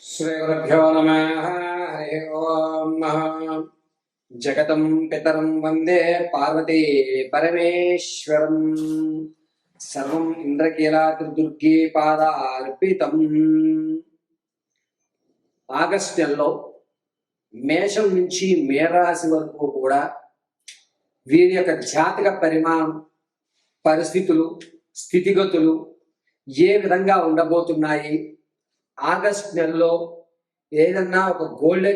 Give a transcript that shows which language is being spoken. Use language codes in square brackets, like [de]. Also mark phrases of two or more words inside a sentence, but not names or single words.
[sa] श्रीगुरुभ्यो नमः। हरि ओम्। जगतं पितरं वन्दे पार्वती परमेश्वरम्। सर्वं ఇంద్రకీలాద్రి పాదార్పితం. [te] ఆగస్టు నెలలో మేషం నుంచి మేరాశి వరకు కూడా వీరి యొక్క జాతక పరిమాణం, పరిస్థితులు, స్థితిగతులు ఏ విధంగా ఉండబోతున్నాయి, ఆగస్టు నెలలో ఏదన్నా ఒక గోల్డెన్